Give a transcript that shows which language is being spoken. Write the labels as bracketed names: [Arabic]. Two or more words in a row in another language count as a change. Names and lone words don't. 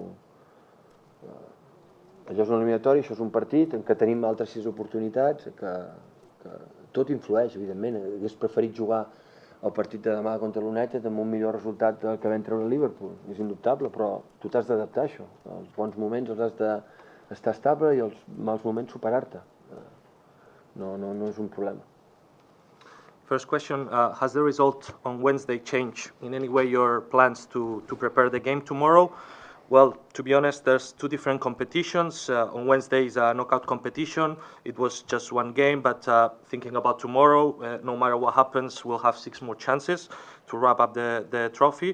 [Catalan] Allò és un eliminatori, això és un partit en què tenim altres 6 oportunitats, que tot influeix, evidentment. Hauria preferit jugar el partit de demà contra l'United amb un millor resultat del que vam treure el Liverpool, és indubtable, però tu t'has d'adaptar a això. Els bons moments els has d'estar estable i els mals moments superar-te. No és un problema. [English] First question, has the result on Wednesday changed in any way your plans to prepare the game tomorrow? Well, to be honest, there's 2 different competitions. On Wednesday is a knockout competition. It was just 1 game, but thinking about tomorrow, no matter what happens, we'll have 6 more chances to wrap up the trophy.